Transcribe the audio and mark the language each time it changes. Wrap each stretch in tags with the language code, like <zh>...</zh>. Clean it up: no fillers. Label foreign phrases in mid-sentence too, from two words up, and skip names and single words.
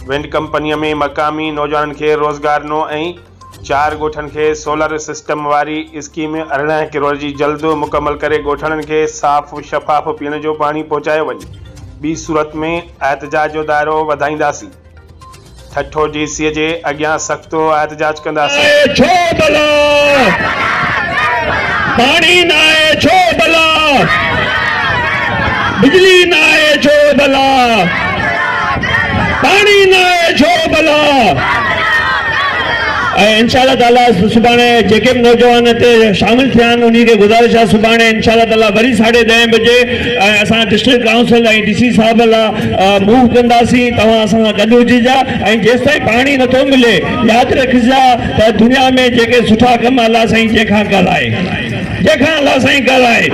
<sd>विंड कंपनीअ में मक़ामी नौजवाननि खे रोज़गार ॾिनो ऐं 4 ॻोठनि खे सोलर सिस्टम वारी स्कीम 18 करोड़ जी जल्द मुकमल करे ॻोठनि खे साफ़ शफ़ाफ़ पीअण जो पाणी पहुचायो वञे। ॿी सूरत में एहतजाज जो दायरो वधाईंदासीं। ठठो डीसीअ जे अॻियां सख़्तो एहतजाज कंदासीं। पानी ना है छो भला, बिजली ना है छो भला, पानी ना है छो भला।</sd> <ar>إن شاء الله تعالى</ar> <sd>सुभाणे जेके भी नौजवान ते शामिल थिया उन्हीं के गुजारिश है सुभाणे</sd> <ar>إن شاء الله تعالى</ar> <sd>वरी 10:30 बजे असां</sd> <en>district council</en> <sd>ऐं डीसी साहब ला मूव कंदासीं। तव्हां असां गॾु हुजिजा ऐं जेसिताईं पाणी नथो मिले यादि रखिजा त दुनिया में जेके सुठा कम अल्लाह साईं जंहिंखां जंहिंखां अल्लाह साईं ॻाल्हाए।</sd>